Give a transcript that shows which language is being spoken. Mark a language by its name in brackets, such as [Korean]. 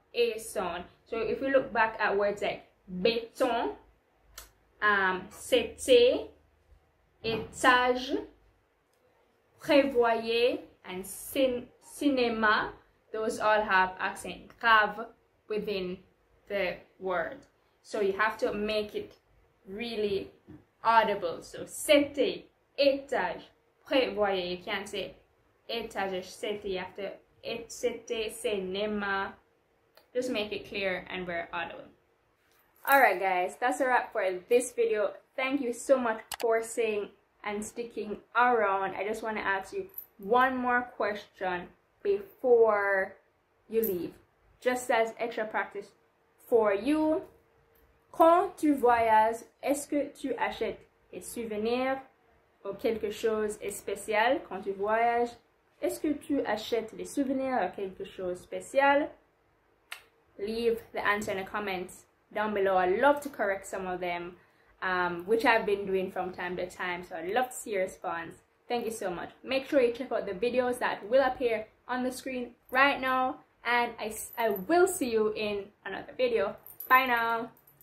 [English] So if we look back at words like béton, c'était, étage, prévoyez, and cinéma, those all have accent grave within the word. So you have to make it really audible. So c'était, étage, prévoyez. You can't say étage, c'était. You have to c'était, cinéma. Just make it clear and very audible. Alright guys, that's a wrap for this video. Thank you so much for staying and sticking around. I just want to ask you one more question before you leave, just as extra practice for you. [French] Quand tu voyages, est-ce que tu achètes des souvenirs ou quelque chose de spécial? Quand tu voyages, est-ce que tu achètes des souvenirs ou quelque chose de spécial? [English] Leave the answer in the comments down below. I'd love to correct some of them, which I've been doing from time to time, so I'd love to see your response. Thank you so much. Make sure you check out the videos that will appear on the screen right now, and I will see you in another video. Bye now.